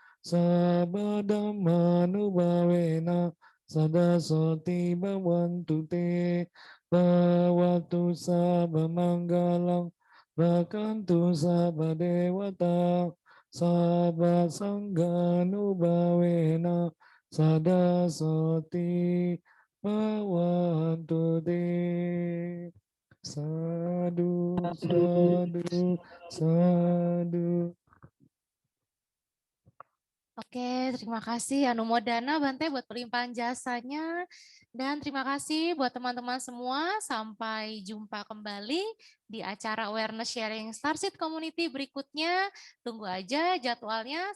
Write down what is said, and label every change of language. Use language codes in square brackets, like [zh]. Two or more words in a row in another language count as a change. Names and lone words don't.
[pi] sabadammanubhavena sadasoti bhavantu te bhavatu sabamanggalang rakantu sabadewata sabasangganubhavena sadasoti bhavantu te. Sadu, sadu, sadu. [id] Oke, terima kasih Anumodana Bante buat pelimpahan jasanya. Dan terima kasih buat teman-teman semua. Sampai jumpa kembali di acara Awareness Sharing Starseed Community berikutnya. Tunggu aja jadwalnya.